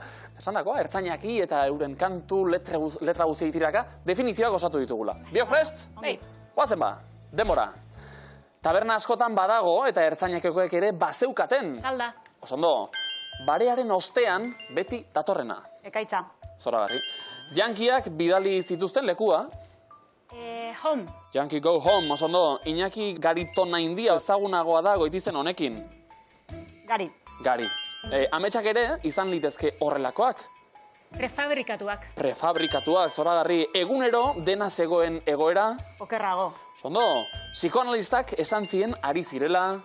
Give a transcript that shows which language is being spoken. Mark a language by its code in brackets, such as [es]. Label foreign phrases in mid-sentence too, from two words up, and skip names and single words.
[eu] Esandakoa, ertzainaki eta euren kantu, letra guztia itiraka, definizioak osatu ditugula. Biok prest? Bai. Guazen ba, denbora. Taberna askotan badago eta ertzainakekoek ere bazeukaten. Salda. Osondo, barearen ostean beti datorrena. Ekaitza. Zoragarri. Yankiak bidali zituzten lekua. Home. [en] Yankee go home, [eu] osondo. Iñaki Garitona India ezagunagoa da goitizen honekin. Gari. Gari. Ametsak ere izan litezke horrelakoak. Prefabrikatuak. Prefabrikatuak, zoragarri. Egunero dena zegoen egoera. Okerrago. Osondo, psikoanalistak esan zien ari zirela.